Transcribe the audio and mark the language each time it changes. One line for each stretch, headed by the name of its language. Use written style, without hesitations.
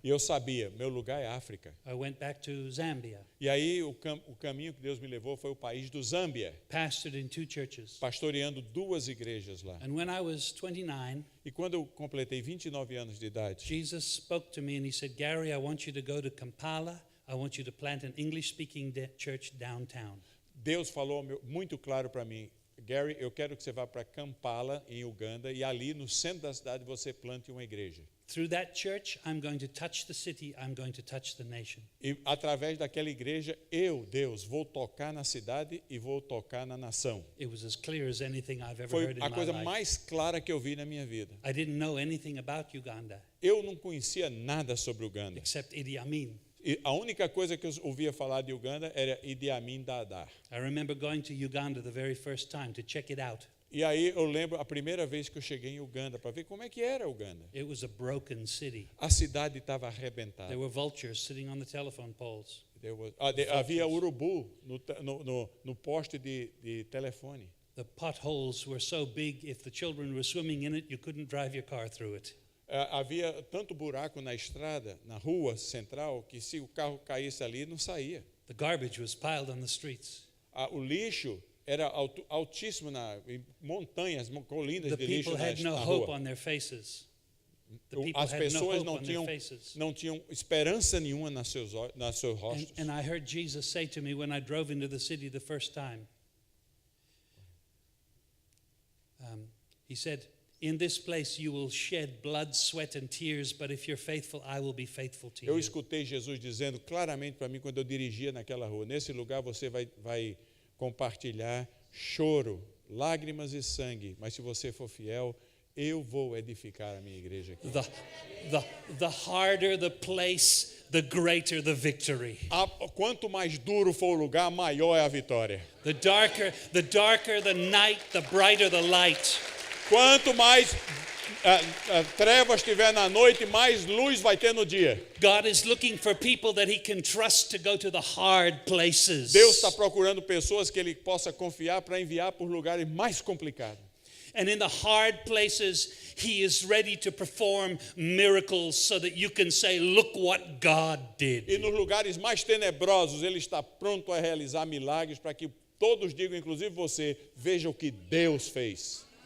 Portuguese: E eu sabia, meu lugar é África.
English: I went back to Zambia,
Portuguese: E aí o caminho que Deus me levou foi o país do Zâmbia,
English: pastored in 2 churches.
Portuguese: pastoreando 2 igrejas lá.
English: And when I was 29,
Portuguese: E quando eu completei 29 anos de idade,
English: Jesus spoke to me and he said, Gary, I want you to go to Kampala. I want you to plant an English-speaking church downtown.
Portuguese: Deus falou muito claro para mim, Gary, eu quero que você vá para Kampala, em Uganda, e ali no centro da cidade você plante uma igreja.
English: Through that church, I'm going to touch the city. I'm going to touch the nation.
Portuguese: E através daquela igreja, eu, Deus, vou tocar na cidade e vou tocar na nação.
English: It was as clear as anything I've ever
Portuguese: Foi
English: heard in
Portuguese: a
English: my
Portuguese: coisa
English: life.
Portuguese: mais clara que eu vi na minha vida.
English: I didn't know anything about Uganda
Portuguese: Eu não conhecia nada sobre Uganda,
English: except Idi Amin.
Portuguese: E a única coisa que eu ouvia falar de Uganda era Idi Amin Dada.
English: I remember going to Uganda the very first time to check it out.
Portuguese: E aí eu lembro a primeira vez que eu cheguei em Uganda para ver como é que era Uganda.
English: It was a broken city.
Portuguese: A cidade estava arrebentada.
English: There were vultures sitting on the telephone poles.
Portuguese: Havia urubu no poste de telefone.
English: The potholes were so big, if the children were swimming in it, you couldn't drive your car through it.
Portuguese: Havia tanto buraco na estrada, na rua central, que se o carro caísse ali, não saía.
English: The garbage was piled on the streets.
Portuguese: O lixo era altíssimo em montanhas, colinas
English: The
Portuguese: de lixo
English: people had no
Portuguese: na
English: hope
Portuguese: rua.
English: on their faces. The people
Portuguese: As
English: had no
Portuguese: pessoas
English: hope on their faces.
Portuguese: não tinham esperança nenhuma nos seus rostos.
English: And I heard Jesus say to me when I drove into the city the first time, he said, "In this place you will shed blood, sweat and tears, but if you're faithful, I will be faithful to
Portuguese: Eu
English: you."
Portuguese: escutei Jesus dizendo claramente para mim quando eu dirigia naquela rua: nesse lugar você vai compartilhar choro, lágrimas e sangue, mas se você for fiel, eu vou edificar a minha igreja aqui.
English: The harder the place, the greater the victory.
Portuguese: Quanto mais duro for o lugar, maior é a vitória.
English: The darker the night, the brighter the light.
Portuguese: Quanto mais trevas tiver na noite, mais luz vai ter no dia.
English: God is looking for people that he can trust to go to the hard places.
Portuguese: Deus está procurando pessoas que Ele possa confiar para enviar por lugares mais complicados.
English: And in the hard places, he is ready to perform miracles so that you can say, "Look what God did."
Portuguese: E nos lugares mais tenebrosos, Ele está pronto a realizar milagres para que todos digam, inclusive você, veja o que Deus fez.